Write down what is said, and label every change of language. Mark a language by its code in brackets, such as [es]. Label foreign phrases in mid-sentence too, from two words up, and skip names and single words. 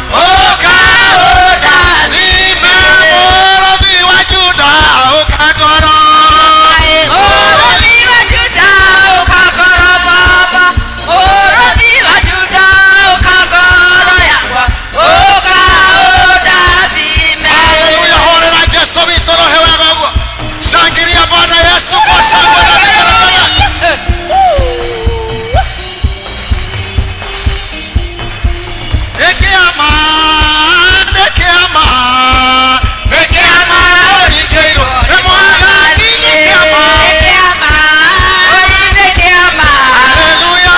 [ki] ukaũrathima mũrũthi wa Juda ukagoro mũrũthi wa Juda ukagoro baba mũrũthi wa Juda ukagoro yakwa ukaũrathima. Haleluya, horera Jesu witũ rohe wega ũguo. [sw] Shangilia Bwana Yesu kwa shangwe na vigelegele. [ki] Nekeama, nekeama, nekeama orikeirwo nĩ Mwathani nekeama. Haleluya,